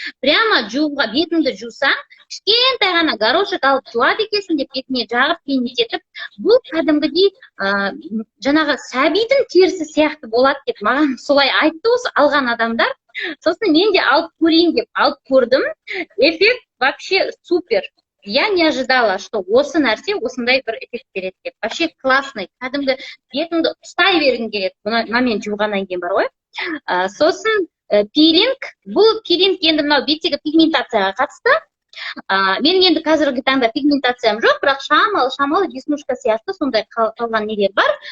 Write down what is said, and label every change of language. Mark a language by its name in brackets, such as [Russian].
[Kazakh] Прямо жууға бетіңді жусаң, кішкентай ғана горошек алып жуады екенсің деп бетіне жағып кеңітетіп, бұл кәдімгідей жаңағы сәбидің терісі сияқты болады деп маған солай айтты осы алған адамдар. Сосын мен де алып көрейін деп алып көрдім. [Russian] Эффект вообще супер. Я не ожидала, что [Kazakh] осы нәрсе осындай бір эффект береді деп. [Russian] Вообще классный. [Kazakh] Кәдімгі бетіңді ұстай бергің келеді. Мұнамен жуғаннан кейін бар ғой. Сосын пилинг. Бұл пилинг енді мынау беттегі пигментацияға қатысты. Менің енді қазіргі таңда пигментациям жоқ, бірақ шамалы веснушка сияқты сондай қалған нелер бар.